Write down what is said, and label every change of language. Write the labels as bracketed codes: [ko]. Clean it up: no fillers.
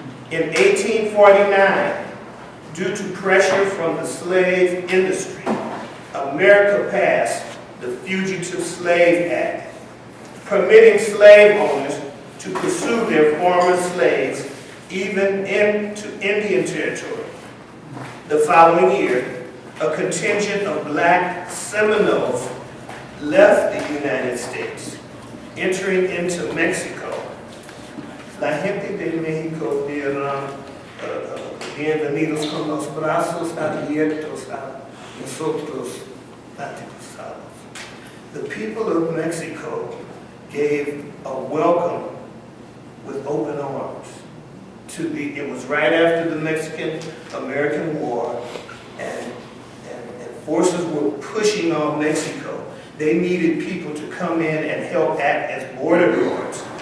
[en] In 1849, due to pressure from the slave industry, America passed the Fugitive Slave Act, permitting slave owners to pursue their former slaves even into Indian territory. The following year, a contingent of Black Seminoles left the United States, entering into Mexico. [es] La gente de México eran bienvenidos con los brazos abiertos a nosotros antepasados. [en] The people of Mexico gave a welcome with open arms it was right after the Mexican-American War, and forces were pushing on Mexico. They needed people to come in and help act as border guards.